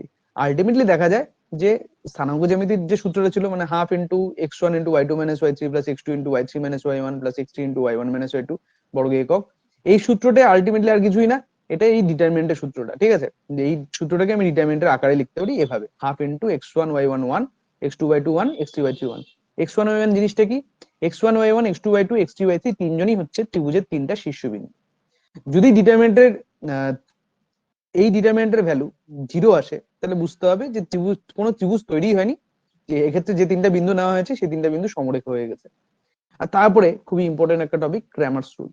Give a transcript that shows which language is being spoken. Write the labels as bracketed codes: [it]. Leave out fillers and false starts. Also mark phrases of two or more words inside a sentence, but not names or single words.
[bn] আলটিমেটলি দেখা যায় যে স্থানাঙ্ক জ্যামিতির যে সূত্রটা ছিল, মানে [en] half into x1 into y2 minus y3 plus x2 into y3 minus y1 plus x3 into y1 minus y2 [bn] বর্গ একক, এই সূত্রটা আলটিমেটলি আর কিছুই না, এটা এই ডিটারমিনেন্টের সূত্রটা। ঠিক আছে, এই সূত্রটাকে আমি ডিটারমিনেন্টের আকারে লিখতে পারি এভাবে, [en] half into [bn] x1 y1 1, x2 y2 1, x3 y3 1। x1 y1 জিনিসটা কি? x1 y1, x2 y2, x3 y3 তিনজনই হচ্ছে ত্রিভুজের তিনটা শীর্ষবিন্দু। যদি ডিটারমিনেন্টের এই ডিটারমিনেন্টের ভ্যালু 0 আসে তাহলে বুঝতে হবে যে কোনো ত্রিভুজ তৈরি হয়নি, যে এক্ষেত্রে যে তিনটা বিন্দু নেওয়া হয়েছে সেই তিনটা বিন্দু সমরেখ হয়ে গেছে। আর তারপরে খুবই ইম্পর্টেন্ট একটা টপিক, [en] Cramer's rule.